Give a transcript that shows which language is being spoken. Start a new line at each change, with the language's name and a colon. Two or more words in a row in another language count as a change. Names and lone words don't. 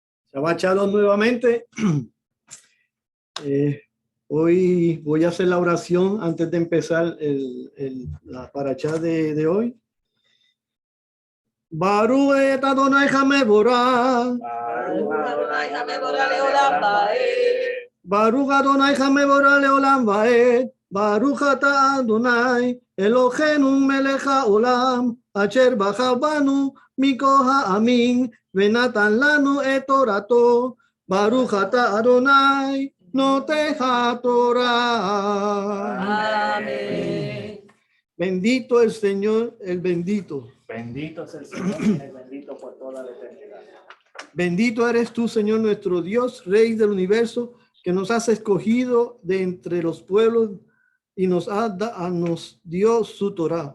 Hebrew: שבת שלום
Spanish: nuevamente. Hoy voy a hacer la oración antes de empezar la parashá de hoy.
Hebrew: ברכו את אדוני המבורך. ברוך אדוני המבורך לעולם ועד. ברוך אתה אדוני אלוהינו מלך העולם אשר בחר בנו מכל העמים ונתן לנו את תורתו. ברוך אתה אדוני נותן התורה.
Spanish: Amén. Bendito el Señor, el bendito. Bendito es el Señor y es bendito por toda la eternidad. Bendito eres tú, Señor, nuestro Dios, Rey del universo, que nos has escogido de entre los pueblos y nos dio su Torah.